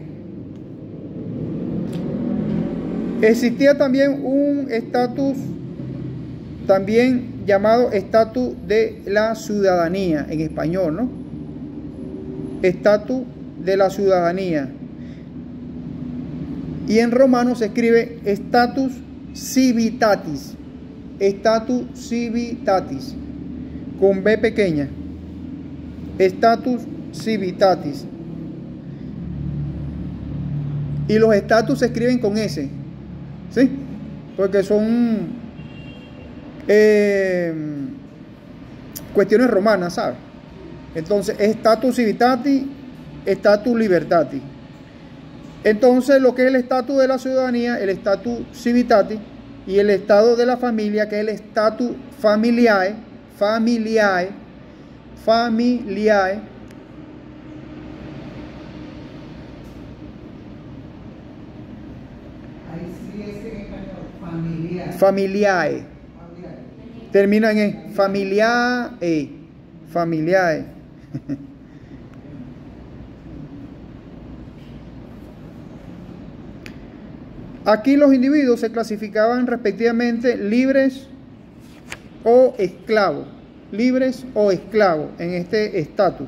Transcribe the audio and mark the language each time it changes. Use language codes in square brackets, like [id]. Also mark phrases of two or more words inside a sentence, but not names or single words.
[es] Existía también un estatus también llamado estatus de la ciudadanía en español, ¿no? Estatus de la ciudadanía. Y en romano se escribe [la] status civitatis. Status civitatis. [es] Con B pequeña. [la] Status civitatis. [es] Y los estatus se escriben con S. ¿Sí? Porque son cuestiones romanas, ¿sabes? Entonces, [la] status civitatis, status libertatis. [es] Entonces, lo que es el estatus de la ciudadanía, el [la] status civitatis, [es] y el estado de la familia, que es el [la] status familiae, familiae. [es] Ahí sí es en español, familiar. Familiae. Termina en E. Familiae. [la] Familiae. [es] Aquí los individuos se clasificaban respectivamente libres o esclavos. Libres o esclavos en este estatus.